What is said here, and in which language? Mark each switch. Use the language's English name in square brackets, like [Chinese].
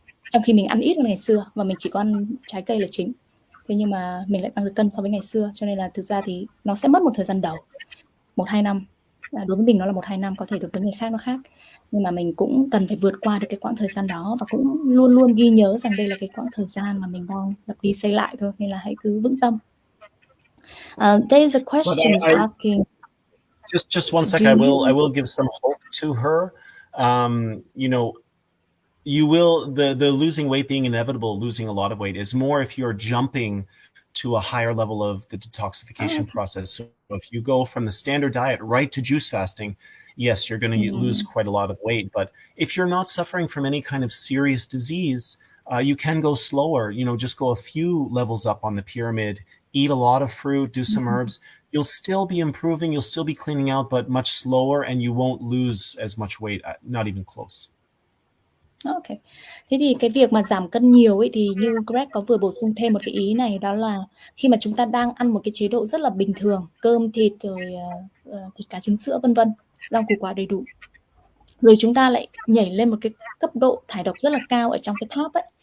[Vietnamese] Trong khi mình ăn ít hơn ngày xưa và mình chỉ có ăn trái cây là chính, thế nhưng mà mình lại tăng được cân so với ngày xưa. Cho nên là thực ra thì nó sẽ mất một thời gian đầu, 1-2 năm. Đối với mình nó là 1-2 năm, có thể đối với người khác nó khác, nhưng mà mình cũng cần phải vượt qua được cái quãng thời gian đó, và cũng luôn luôn ghi nhớ rằng đây là cái quãng thời gian mà mình đang đập đi xây lại thôi, nên là hãy cứ vững tâm. [English] There is a question asking. Just one second. I will give some hope to her. You will the losing weight being inevitable, losing a lot of weight is more if you're jumping to a higher level of the detoxification process. So if you go from the standard diet right to juice fasting, yes, you're going to lose quite a lot of weight. But if you're not suffering from any kind of serious disease, you can go slower. Just go a few levels up on the pyramid, eat a lot of fruit, do some herbs. You'll still be improving, you'll still be cleaning out, but much slower, and you won't lose as much weight, not even close. Ok. [Vietnamese] Thế thì cái việc mà giảm cân nhiều ấy, thì như Greg có vừa bổ sung thêm một cái ý này, đó là khi mà chúng ta đang ăn một cái chế độ rất là bình thường, cơm, thịt, rồi thịt cá, trứng, sữa vân vân, rau củ quả đầy đủ, rồi chúng ta lại nhảy lên một cái cấp độ thải độc rất là cao ở trong cái tháp ấy.